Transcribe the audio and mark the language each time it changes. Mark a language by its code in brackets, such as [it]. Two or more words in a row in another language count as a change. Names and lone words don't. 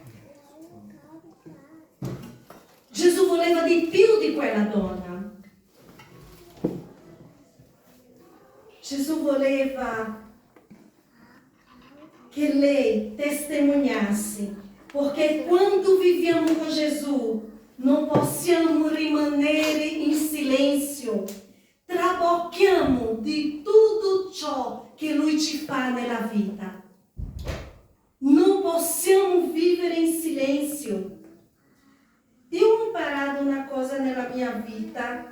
[it] Gesù voleva di più di quella donna. Gesù voleva che lei testimoniasse, porque quando viviamo com Jesus, não possiamo rimanere in silenzio. Trabocchiamo di tutto ciò che Lui ci fa nella vita. Non possiamo vivere in silenzio. Io ho imparato una cosa nella mia vita.